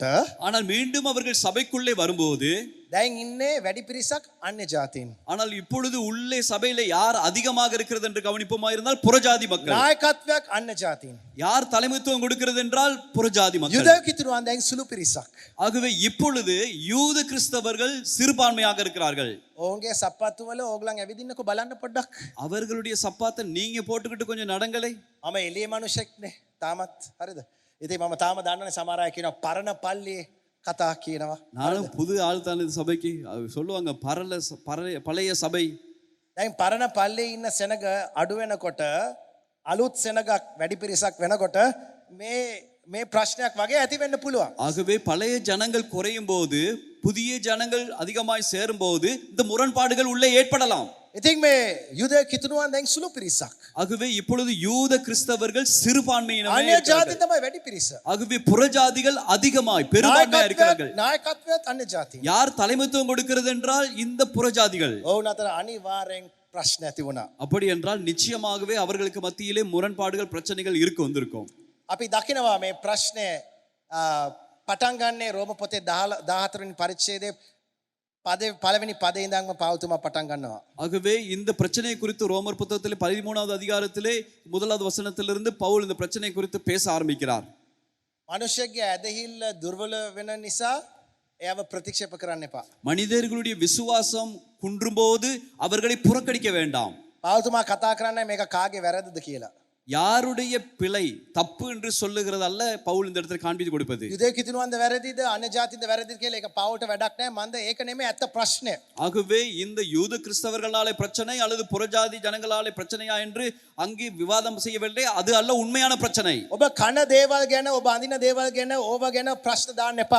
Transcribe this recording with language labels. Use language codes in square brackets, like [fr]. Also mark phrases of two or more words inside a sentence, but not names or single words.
[ta] ஆனால் மீண்டும் அவர்கள் சபைக்குள்ளே வரும்போது [si] දැන් ඉන්නේ වැඩි පිරිසක් අන්‍ය ජාතීන්. [ta] ஆனால் இப்பொழுது உள்ளே சபையில யார் அதிகமாக இருக்கிறது என்று கவனிப்போமா இருந்தால் புறஜாதி மக்கள். [si] නායකත්වයක් අන්‍ය ජාතීන්. [ta] யார் தலைமைத்துவம் கொடுக்கிறது என்றால் புறஜாதி மக்கள். [si] යුදෙව් කිතුණුවන් දැන් සුළු පිරිසක්. [ta] ஆகவே இப்பொழுது யூத கிறிஸ்தவர்கள் சிறுபான்மையாக இருக்கிறார்கள். [si] ඔවුන්ගේ සප්පත්තු වල ඕගලන් ඇවිදින්නකෝ බලන්න පොඩ්ඩක්. [ta] அவர்களுடைய சப்பாத்தை நீங்க போட்டுக்கிட்டு கொஞ்சம் நடங்களே. [si] මම එළියේ මිනිහෙක්නේ තාමත් හරිද? ඉතින් මම තාම දන්නනේ සමහර අය කියනවා පරණ පල්ලියේ කතා කියනවා. [ta] நானும் புது ஆள் தான் இந்த சபைக்கு சொல்லுவாங்க பழைய சபை. [si] දැන් පරණ පල්ලියේ ඉන්න සෙනග අඩු වෙනකොට අලුත් සෙනගක් වැඩි පිරිසක් වෙනකොට මේ ප්‍රශ්නයක් වගේ ඇති වෙන්න පුළුවන්. [ta] ஆகவே பழைய ஜனங்கள் குறையும் போது புதிய ஜனங்கள் அதிகமாய் சேரும் போது இந்த முரண்பாடுகள் உள்ளே ஏற்படலாம். [si] ඉතින් මේ යුදෙව් කිතුණුවන් දැන් සුළු පිරිසක්. [ta] ஆகவே இப்பொழுது யூத கிறிஸ்தவர்கள் சிறுபான்மையினரே [si] අන්‍ය ජාති තමයි වැඩි පිරිස. [ta] ஆகவே புறஜாதிகள் அதிகமாய் பெரும்பான்மையா இருக்கிறார்கள். [si] නායකත්වයත් අන්‍ය ජාති. [ta] யார் தலைமைத்துவம் கொடுக்கிறது என்றால் இந்த புறஜாதிகள். [si] ඔවුන් අතර අනිවාර්යෙන් ප්‍රශ්න ඇති වුණා. [ta] அப்படி என்றால் நிச்சயமாகவே அவர்களுக்கு மத்தியிலே முரண்பாடுகள் பிரச்சனைகள் வந்திருக்கும். [si] අපි දකිනවා මේ ප්‍රශ්නේ පටන් ගන්නේ රෝම පොතේ 14 වෙනි පරිච්ඡේදයේ පළවෙනි පදේ ඉඳන්ම පෞතුමා පටන් ගන්නවා. [ta] ஆகவே இந்த பிரச்சனை குறித்து ரோமர் புத்தகத்திலே 13வது அதிகாரத்திலே 1வது வசனத்திலிருந்து பவுல் இந்த பிரச்சனை குறித்து பேச ஆரம்பிக்கிறார். [si] මනුෂ්‍යගේ ඇදහිල්ල දුර්වල වෙන නිසා එයව ප්‍රතික්ෂේප කරන්න එපා. [ta] மனிதர்களுடைய விசுவாசம் குன்றும்போது அவர்களை புறக்கணிக்க வேண்டாம். [si] පෞතුමා කතා කරන්නේ මේක කාගේ වැරද්දද කියලා. [ta] யாருடைய பிழை தப்பு என்று சொல்லுகிறது அல்ல பவுல் இந்த இடத்துல காண்பித்து கொடுப்பது. [si] යුදෙව් කිතුනුවන්ද වැරදිද අන්‍ය ජාතින්ද වැරදිද කියලා ඒක පවුලට වැඩක් නැහැ. මන්ද ඒක නෙමෙයි ඇත්ත ප්‍රශ්නය. [ta] ஆகவே இந்த யூத கிறிஸ்தவர்களாலே பிரச்சனை அல்லது புறஜாதி ஜனங்களாலே பிரச்சனையா என்று அங்கே விவாதம் செய்யவில்லை. அது அல்ல உண்மையான பிரச்சனை. [si] ඔබ කන දේවල් ගැන ඔබ අඳින දේවල් ගැන ඕව ගැන ප්‍රශ්න දාන්න එපා.